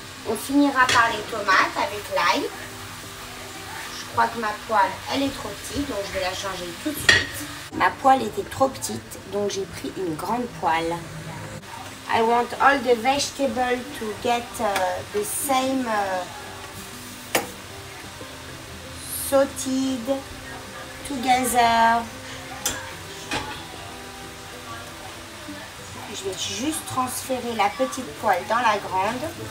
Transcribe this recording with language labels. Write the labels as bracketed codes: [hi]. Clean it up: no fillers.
[fr] On finira par les tomates avec l'ail. Je crois que ma poêle, elle est trop petite, donc je vais la changer tout de suite. Ma poêle était trop petite, donc j'ai pris une grande poêle. [en] I want all the vegetables to get the same sauteed together. [fr] Je vais juste transférer la petite poêle dans la grande.